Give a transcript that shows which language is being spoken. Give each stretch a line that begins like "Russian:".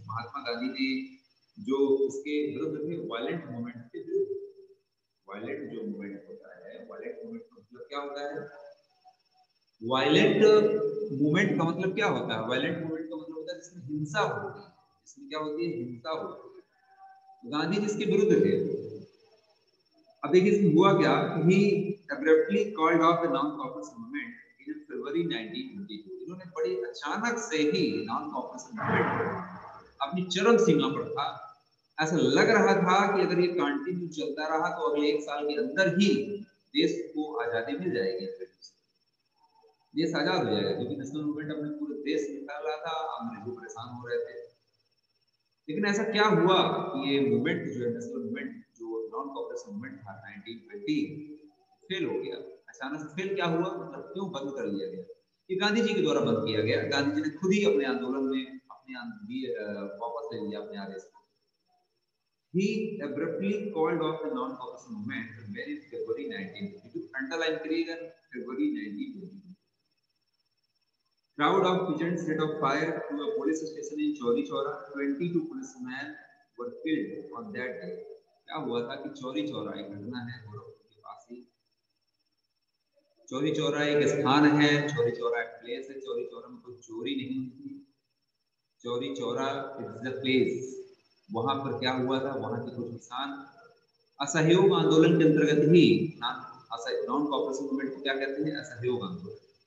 Hindi: महात्मा गांधी ने जो इसके विरुद्ध थे, वायलेंट मूवमेंट के विरुद्ध। वायलेंट जो मूवमेंट होता है, वायलेंट मूवमेंट का मतलब क्या होता है? वायलेंट मूवमेंट का मतलब क्या होता है? वायलेंट मूवमेंट का मतलब होता है जिसमें हिंसा होती है। इसमें क्या होती है? हिंसा होती है। गांधी जिसके विरुद्ध थे, अब देखिए इसमें हुआ क्या,
English: He abruptly called off the non-cooperation movement in February 1922।
Hindi: इन्होंने बड़ी अचानक से ही non-cooperation movement अपनी चरम सीमा पर था। ऐसा लग रहा था कि अगर ये कंटिन्यू चलता रहा तो अगले 1 साल के अंदर ही देश को आजादी मिल जाएगी, देश आजाद हो जाएगा, क्योंकि नेशनल मूवमेंट अपने पूरे देश में फैल रहा था, अंग्रेजों परेशान हो रहे थे। लेकिन ऐसा क्या हुआ कि ये मूवमेंट जो है, नेशनल मूवमेंट जो नॉन कॉपरेशन मूवमेंट था 1920 फेल हो गया। अचानक से फेल क्या हुआ, मतलब क्यों बंद कर दिया गया? ये गांधी जी के द्वारा बंद किया गया। गांधी जी ने खुद ही अपने आंदोलन में वापस ले लिया अपने आदेश को।
English: He abruptly called off the non-cooperation movement in February 1922,
Hindi: underline करिएगा,
English: February 1922। Crowd of peasants set of fire to a police station in Chauri Chaura. 22 policemen were killed on that day।
Hindi: क्या हुआ था कि चौरी चौरा एक घटना है गोरखपुर के पास ही। चौरी चौरा एक स्थान है, चौरी चौरा एक प्लेस है। चौरी चौरा में कोई चोरी नहीं होती, Chauri Chaura
English: It's the place.
Hindi: वहां पर क्या हुआ था, वहां के कुछ किसान असहयोग आंदोलन के अंतर्गत ही, नॉन कॉपरेशन मूवमेंट को क्या कहते हैं, असहयोग आंदोलन।